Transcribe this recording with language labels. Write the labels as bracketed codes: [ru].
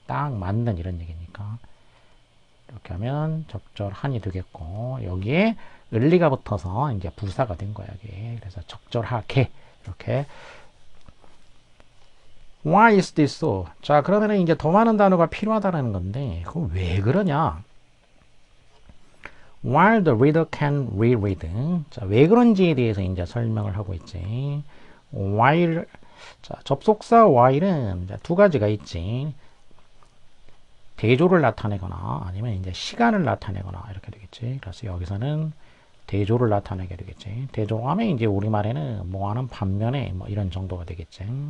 [ko] 딱 맞는 이런 얘기니까 이렇게 하면 적절한이 되겠고 여기에 을리가 붙어서 이제 부사가 된 거야 이게. 그래서 적절하게 이렇게. [en] Why is this so? [ko] 자 그러면은 이제 더 많은 단어가 필요하다는 건데 그거 왜 그러냐? [en] While the reader can reread. [ko] 자, 왜 그런지에 대해서 이제 설명을 하고 있지. while 자, 접속사 while은 두 가지가 있지. 대조를 나타내거나 아니면 이제 시간을 나타내거나 이렇게 되겠지. 그래서 여기서는 대조를 나타내게 되겠지. 대조로 하면 이제 우리말에는 뭐 하는 반면에 뭐 이런 정도가 되겠지.